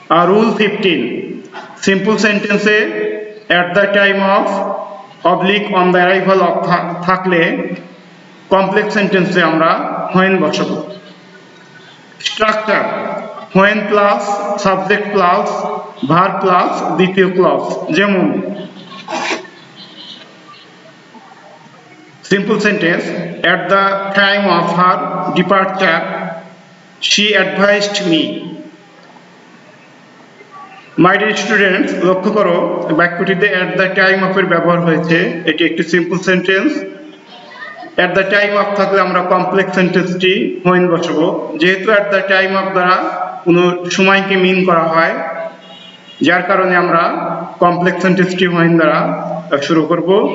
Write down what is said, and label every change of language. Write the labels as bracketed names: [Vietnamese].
[English] Rule 15, simple sentence at the time of oblique on the arrival of [Bangla] থাকলে complex সেন্টেন্সে আমরা [English] when বসাবো। Structure when plus subject plus verb plus দ্বিতীয় clause. যেমন simple sentence at the time of her departure she advised me. My dear students, [Bangla] লক্ষ্য করো বাক্যটিতে at the time of এর ব্যবহার হয়েছে, এটি একটি simple sentence. at the time of থাকলে আমরা কমপ্লেক্স সেন্টেন্সটি when বসাবো। যেহেতু at the time of দ্বারা কোনো সময়কে মিন করা হয়, যার কারণে আমরা কমপ্লেক্স সেন্টেন্সটি when দ্বারা শুরু করব।